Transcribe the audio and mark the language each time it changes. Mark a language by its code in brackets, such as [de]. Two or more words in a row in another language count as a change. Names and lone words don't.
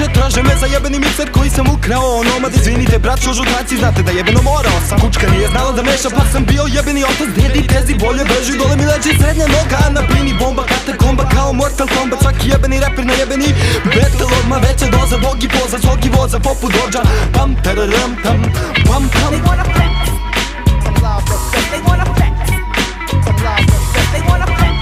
[sr] Traže me za jebeni mikser koji sam ukrao. Nomad, izvinite braćo žutanci, znate da jebeno morao sam. Kučka nije znala da meša pa sam bio jebeni otac. Dedi Tezzy bolje beži, dole mi leži srednja noga. Na bini bomba, katakomba kao Mortal Kombat. Svaki jebeni reper na jebeni battle, odmah veća doza. Bogi poza, svogi voza, poput dođa. Pam, tararam, tam, pam, pam. [en] They wanna flex, some love, they wanna flex, some love, they wanna flex.